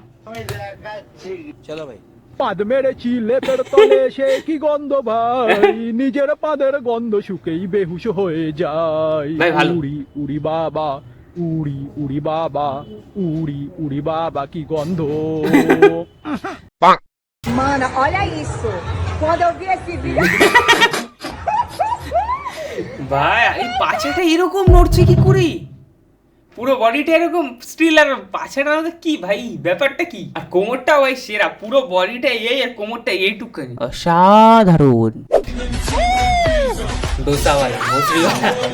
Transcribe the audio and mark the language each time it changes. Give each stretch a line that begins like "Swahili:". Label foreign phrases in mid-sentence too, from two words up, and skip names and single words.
Bangla: আমি দেখাচ্ছি। চলো ভাই। পাদ মেরেছি লেপের তলে সে কি গন্ধ ভাই, নিজের পাদের গন্ধ শুকেই বেহুশ হয়ে যায়। ভাই ভালো। উড়ি উড়ি বাবা, উড়ি উড়ি বাবা, উড়ি উড়ি বাবা কি গন্ধ।
Portuguese: Mana, olha isso. Quando eu vi esse vídeo.
Bangla: ভাই এই পাছাটা এরকম নড়ছে কি করে? পুরো বডিটা এরকম স্টিল, আর পাছাটা কি ভাই, ব্যাপারটা কি? আর কোমরটা ভাই সেরা, পুরো বডিটা এই আর কোমরটা এইটুকুনি, অসাধারণ। ডোসাওয়ালা, মসুরিওয়ালা।